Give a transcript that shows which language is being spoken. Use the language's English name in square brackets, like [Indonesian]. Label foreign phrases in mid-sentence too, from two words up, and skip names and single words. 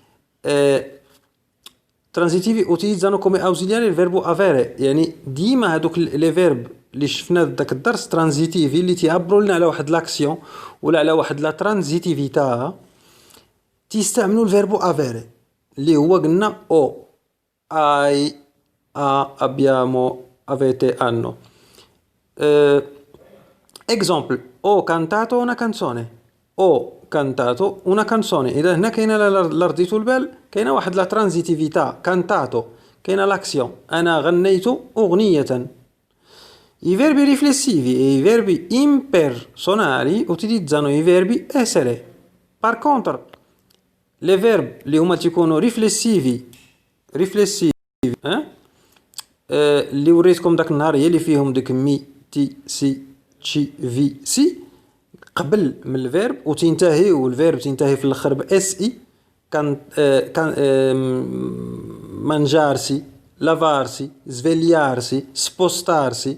[Italian] transitivi utilizzano come ausiliare il verbo avere, [Arabic] يعني ديما هادوك لي فيرب اللي شفنا داك الدرس ترانزيتيفي اللي تيعبروا لنا على واحد لاكسيون ولا على واحد [Italian] la transitività [Arabic] تيستعملوا الفيربو افيري اللي هو قلنا [Italian] ho hai abbiamo avete hanno. Example: ho cantato una canzone. ho cantato una canzone. [Arabic] إذا هنا كاينة لرديتو البال كاينة واحد [Italian] la transitività. [Arabic] cantato كاينة لاكسيون أنا غنيت أغنية. [Italian] I verbi riflessivi e i verbi impersonali utilizzano i verbi essere. [French] Par contre les verbes [Arabic] اللي هما تيكونوا ريفليسيفي اللي وريتكم داك النهار هي اللي فيهم ديك [Italian] mi ti si ci vi si [Arabic] قبل من الفيرب وتنتهي والفيرب تنتهي في الاخر باس اي. [Italian] كان mangiarsi lavarsi svegliarsi spostarsi.